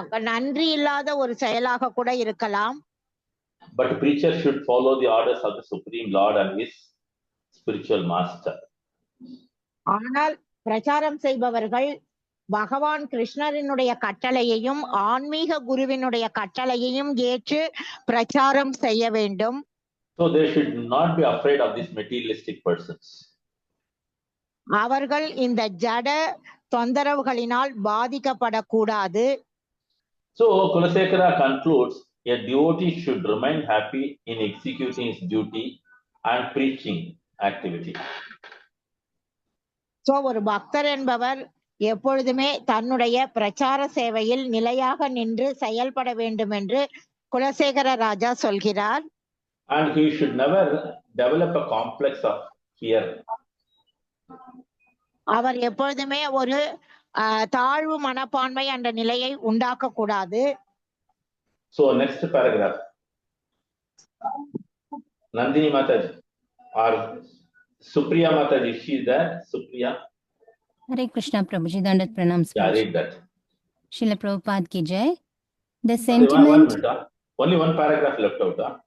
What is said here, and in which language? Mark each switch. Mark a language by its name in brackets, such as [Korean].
[Tamil] நன்றி இல்லாத ஒரு செயலாக கூட இருக்கலாம். [English] But preacher should follow the orders of the Supreme Lord and his spiritual master. [Tamil] ஆனால் பிரச்சாரம் செய்பவர்கள் பகவான் கிருஷ்ணரினுடைய கட்டளையையும் ஆன்மீக குருவினுடைய கட்டளையையும் ஏற்று பிரச்சாரம் செய்ய வேண்டும். [English] So they should not be afraid of these materialistic persons. [Tamil] அவர்கள் இந்த ஜட தொந்தரவுகளினால் பாதிக்கப்படக்கூடாது. [English] So Kulasekara concludes, a devotee should remain happy in executing his duty and preaching activity. [Tamil] So ஒரு பக்தர் என்பவர் எப்பொழுதுமே தன்னுடைய பிரச்சார சேவையில் நிலையாக நின்று செயல்பட வேண்டும் என்று குலசேகர ராஜா சொல்கிறார். [English] And he should never develop a complex of fear. [Tamil] அவர் எப்பொழுதுமே ஒரு தாழ்வு மனப்பான்மை என்ற நிலையை உண்டாக்க கூடாது. [English] So next paragraph. Nandini Mataji or Supriya Mataji, she is there? Supriya. Hare Krishna Prabhuji, Dandat Pranam. Yeah, read that. Srila Prabhupada ki jai. The sentiment. Only one paragraph left out.